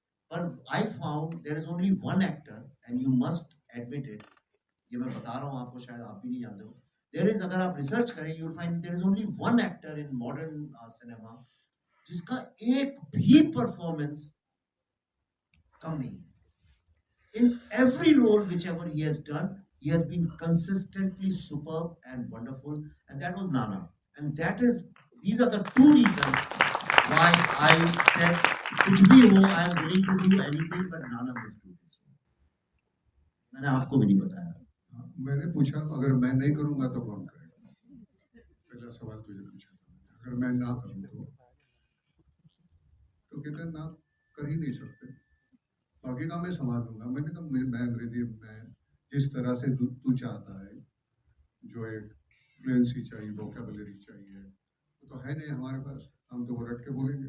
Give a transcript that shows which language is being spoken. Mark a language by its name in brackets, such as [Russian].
[English] पर I found there is only one actor and you must admit it, [Hindi] ये मैं बता रहा हूँ आपको, शायद आप भी नहीं जानते हो। [English] there is, अगर आप research करें you will find there is only one actor in modern cinema [Hindi] जिसका एक भी परफॉर्मेंस कम नहीं है। [English] In every role whichever he has done, he has been consistently superb and wonderful, and that was Nana. And these are the two reasons why I said, [Hindi] कुछ भी हो, [English] I am willing to do anything, but Nana must do this. [Hindi] मैंने आपको भी नहीं बताया। मैंने पूछा अगर मैं नहीं करूंगा तो कौन करेगा? पहला सवाल तुझे पूछा था, अगर मैं ना करूं तो कहते हैं ना कर ही नहीं सकते, बाकी का मैं संभाल लूंगा। मैंने कहा मैं अंग्रेजी में जिस तरह से तू चाहता है, जो एक फ्लुएंसी चाहिए, वोकैबुलरी चाहिए, वो तो है नहीं हमारे पास, हम तो वो रट के बोलेंगे।